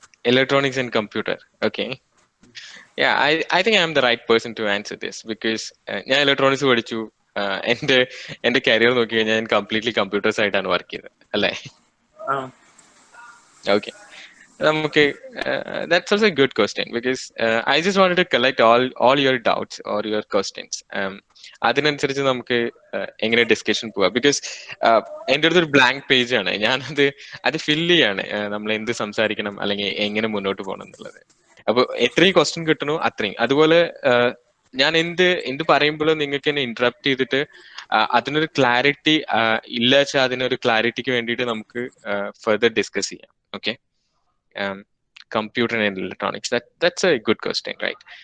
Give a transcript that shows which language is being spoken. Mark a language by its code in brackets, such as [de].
[en] electronics and computer. Okay. Yeah, I think I'm the right person to answer this because [ml] ഞാൻ electronics പഠിച്ചു. എന്റെ career നോക്കി കഴിഞ്ഞാൽ ഞാൻ കംപ്ലീറ്റ്ലി കമ്പ്യൂട്ടേഴ്സ് ആയിട്ടാണ് വർക്ക് ചെയ്തത് അല്ലേ? Okay. [en] Okay, that's also a good question because I just wanted to collect all your doubts or your questions. [ml] അതിനനുസരിച്ച് നമുക്ക് എങ്ങനെ ഡിസ്കഷൻ പോവാം. ബിക്കോസ് എൻ്റെ അടുത്തൊരു ബ്ലാങ്ക് പേജ് ആണ്, അത് ഫില്ല് ചെയ്യാണ് നമ്മൾ എന്ത് സംസാരിക്കണം അല്ലെങ്കിൽ എങ്ങനെ മുന്നോട്ട് പോകണം എന്നുള്ളത്. അപ്പൊ എത്രയും ക്വസ്റ്റ്യൻ കിട്ടണോ അത്രയും. അതുപോലെ ഞാൻ എന്ത് പറയുമ്പോഴും നിങ്ങൾക്ക് എന്നെ ഇന്ററപ്റ്റ് ചെയ്തിട്ട് അതിനൊരു ക്ലാരിറ്റി ഇല്ല വെച്ചാൽ അതിനൊരു ക്ലാരിറ്റിക്ക് വേണ്ടിയിട്ട് നമുക്ക് ഫർദർ ഡിസ്കസ് ചെയ്യാം. Okay. [en] Computer and electronics. That's a good question, right?